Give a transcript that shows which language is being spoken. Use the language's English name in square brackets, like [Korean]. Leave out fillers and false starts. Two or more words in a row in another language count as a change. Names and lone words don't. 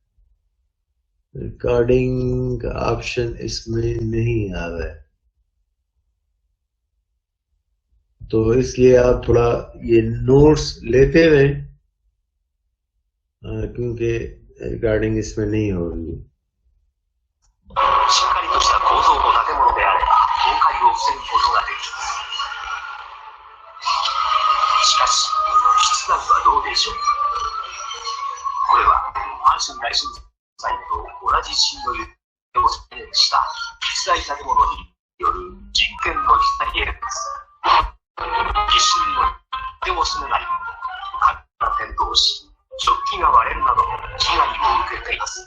[Hindi] रिकॉर्डिंग का ऑप्शन इसमें नहीं आ रहा है, तो इसलिए आप थोड़ा ये नोट्स लेते रहें, क्योंकि रिकॉर्डिंग इसमें नहीं हो रही है। [Japanese] しっかりとした構造の建物であれば倒壊を防ぐことができます。しかし、室内はどうでしょう。これは阪神大震災と同じ震度揺れを再現した実在建物による実験の実演です。地震の手を閉めない、壁が転倒し、食器が割れるなど被害を受けています